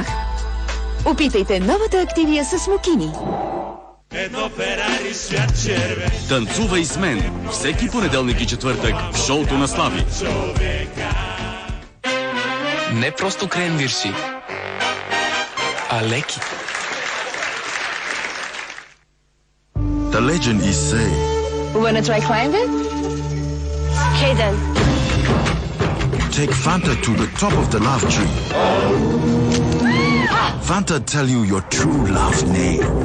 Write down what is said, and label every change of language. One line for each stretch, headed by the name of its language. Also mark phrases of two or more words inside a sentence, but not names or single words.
Bulgarian: Опитайте новата Активия с смокини. Едно Ферари свят червен. Танцувай с мен всеки понеделник и четвъртък в шоуто на Слави. Не просто кренвирши, а леки.
English: The legend is say. Wanna try climbing? Okay then. Take Fanta to the top of the love tree. Fanta tell you your true love name.